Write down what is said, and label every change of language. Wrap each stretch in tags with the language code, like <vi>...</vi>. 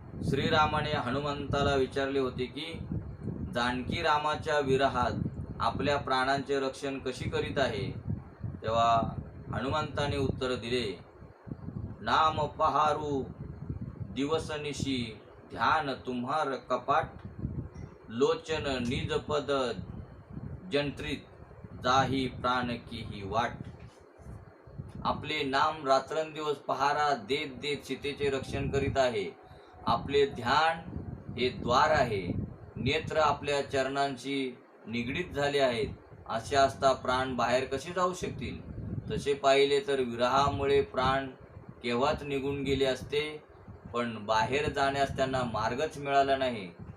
<mr>श्रीरामाने हनुमंताला विचारले होते की जानकी रामाच्या विरहात आपल्या प्राणांचे रक्षण कशी करीत आहे. तेव्हा हनुमंताने उत्तर दिले,</mr> <awa>नाम पहारू दिवसनिशी, ध्यान तुम्हार कपाट, लोचन निजपद जंत्रित जाही प्राण की ही वाट.</awa> <mr>आपले नाम रात्रंदिवस पहारा देत देत सीतेचे रक्षण करीत आहे. आपले ध्यान हे द्वार आहे. नेत्र आपल्या चरणांशी निगडीत झाले आहेत. असे असता प्राण बाहेर कसे जाऊ शकतील? तसे पाहिले तर विरहामुळे प्राण केव्हाच निघून गेले असते, पण बाहेर जाण्यास त्यांना मार्गच मिळाला नाही.</mr>